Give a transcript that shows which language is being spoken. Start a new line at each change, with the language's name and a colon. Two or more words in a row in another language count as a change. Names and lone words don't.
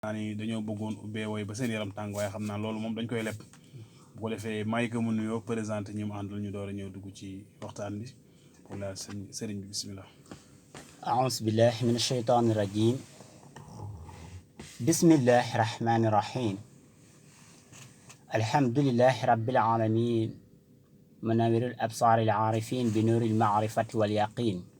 Wolof: naa ni dañoo bëggoon ubbee woy ba seen yaram tàng waaye xam naa loolu moom dañ koy leb bu ko defee may ko mu nuyoo présenté ñi mu àndal ñu door a ñëw dugg ci waxtaan bi wala sëriñ bi bismillah.
Arabic: أعوذ بالله من الشيطان الرجيم بسم الله الرحمن الرحيم الحمد لله رب العالمين منور الأبصار العارفين بنور المعرفة واليقين